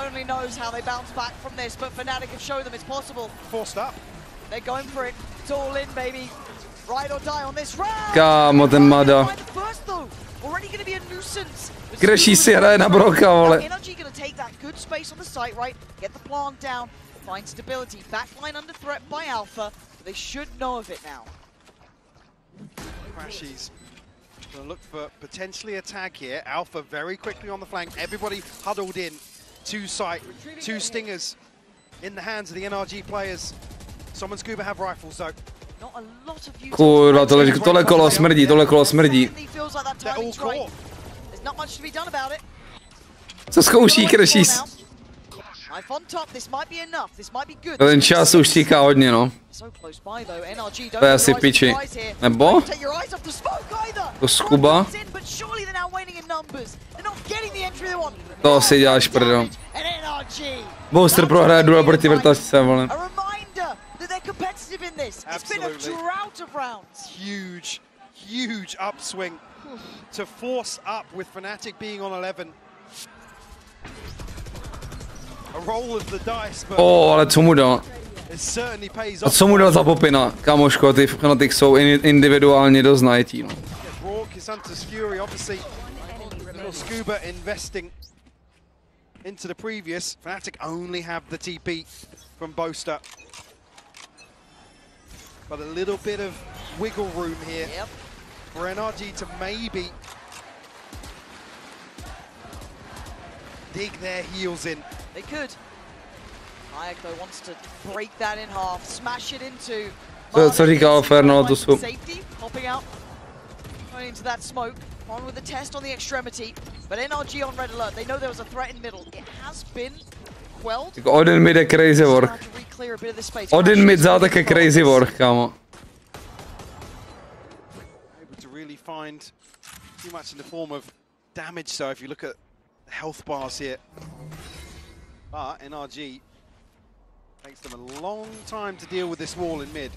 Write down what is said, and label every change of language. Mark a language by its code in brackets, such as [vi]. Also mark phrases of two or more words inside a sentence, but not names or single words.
[cs] Kámo, ten Mada. Crashy si hraje na broka, vole. [en] Crashies gonna look for potentially a tag here. Alpha very quickly on the flank. Everybody huddled in. Two sight, two stingers in the hands of the NRG players. Someone Scuba have rifles though. [cs] Kurva, tohle kolo smrdí, tohle kolo smrdí. Co zkouší Crashies? Ten čas už tíká hodně, no. To je asi piči. Nebo? To Scuba? To si děláš prdel. Boaster prohraje duel proti vrtačce, vole. [en] Huge upswing to force up with Fnatic being on 11. [cs] Ale co mu dal? A co mu dal za popina? Kamoško, ty Fnatic jsou individuálně dost najetí, no. [en] Scuba investing into the previous. Fnatic only have the TP from Boaster. But a little bit of wiggle room here for NRG to maybe dig their heels in. They could. Hayek though wants to break that in half, smash it into. [cs] Co říkal Ferno, to jsou. [en] Popping out, going into that smoke. On with the test on the extremity, but NRG on red alert. They know there was a threat in middle. It has been quelled. [cs] Jako Odin mid je [en] crazy work. [cs] Odin mid za také [en] crazy work, [cs] kámo. [en] Able to really find too much in the form of damage. So if you look at the health bars here. But NRG takes them a long time to deal with this wall in mid.